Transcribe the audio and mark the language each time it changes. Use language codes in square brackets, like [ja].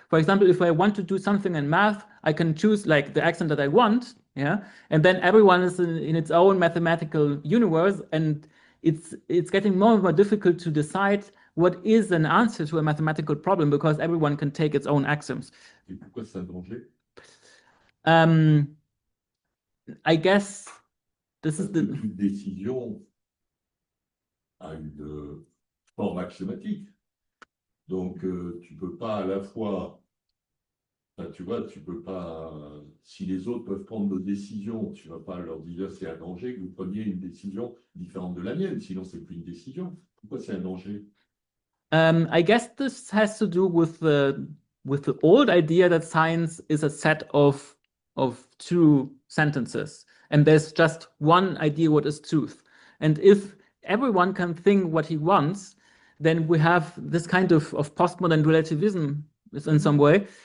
[en] For example, if I want to do something in math, I can choose like the axiom that I want, yeah, and then everyone is in its own mathematical universe, and it's getting more and more difficult to decide what is an answer to a mathematical problem, because everyone can take its own axioms. [fr] Et pourquoi c'est un danger? [en] I guess this is the [fr] Toute décision a une forme axiomatique. Donc, tu peux pas à la fois, enfin, tu vois, tu peux pas, si les autres peuvent prendre nos décisions, tu vas pas leur dire c'est un danger que vous preniez une décision différente de la mienne, sinon c'est plus une décision. Pourquoi c'est un danger? [en] I guess this has to do with the old idea that science is a set of true sentences, and there's just one idea what is truth. And if everyone can think what he wants, then we have this kind of postmodern relativism in some way.